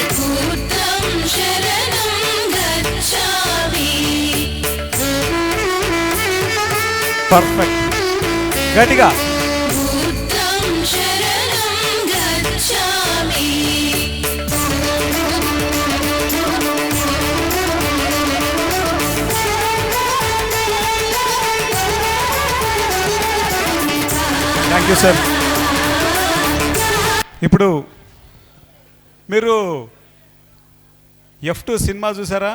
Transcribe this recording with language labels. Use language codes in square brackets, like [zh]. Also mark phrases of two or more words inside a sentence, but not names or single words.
[pi] बुद्धं शरणं गच्छामि [en] పర్ఫెక్ట్. [te] గట్టిగా. [pi] बुद्धं शरणं गच्छामि [en] Thank you sir. [te] ఇప్పుడు మీరు F2 సినిమా చూసారా?